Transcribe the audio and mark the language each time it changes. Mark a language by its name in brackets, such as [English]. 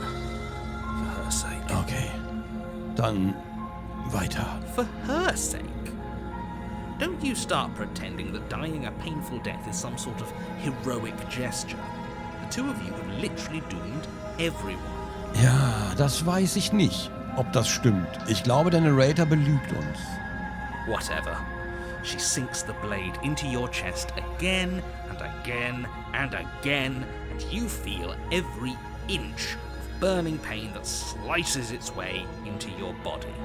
[English] For her sake. [German] Okay. Dann weiter. [English] For her sake? Don't you start pretending that dying a painful death is some sort of heroic gesture. The two of you have literally doomed everyone. [German] Ja, das weiß ich nicht, ob das stimmt. Ich glaube, der Narrator belügt uns. [English] Whatever. She sinks the blade into your chest again and again and again, and you feel every inch of burning pain that slices its way into your body.